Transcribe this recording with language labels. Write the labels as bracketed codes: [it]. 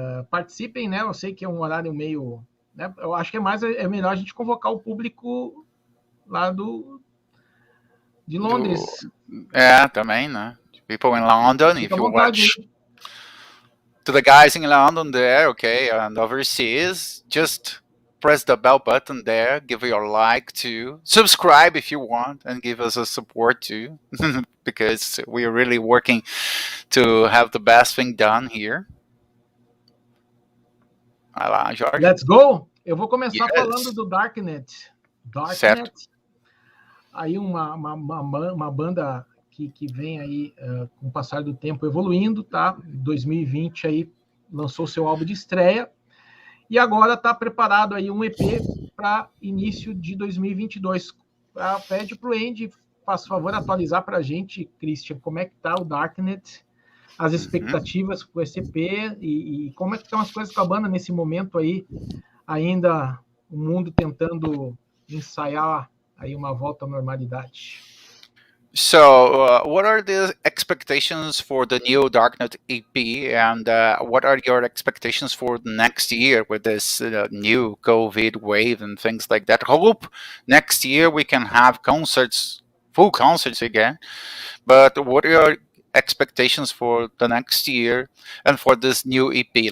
[pt] Participem, né? Eu sei que é um horário meio... né? Eu acho que é melhor a gente convocar o público lá de Londres. Também, né? [en] People in London, [pt] Fica [en] if you watch... [pt] aí. [en] To the guys in London there, okay, and overseas, just press the bell button there, give your like too, subscribe if you want, and give us a support too, because we are really working to have the best thing done here. [pt] Vai lá, Jorge. [en] Let's go! [pt] Eu vou começar falando do Darknet. Certo. Aí uma banda que vem aí com o passar do tempo evoluindo, tá? 2020 aí lançou seu álbum de estreia e agora está preparado aí um EP para início de 2022. Pede para o Andy, faz favor, atualizar para a gente, Christian, como é que tá o Darknet, as expectativas com esse EP e como é que estão as coisas com a banda nesse momento aí, ainda o mundo tentando ensaiar aí uma volta à normalidade. [en] So, what are the expectations for the new Darknet EP, and what are your expectations for next year with this new COVID wave and things like that? Hope next year we can have full concerts again, but what are your expectations for the next year and for this new EP?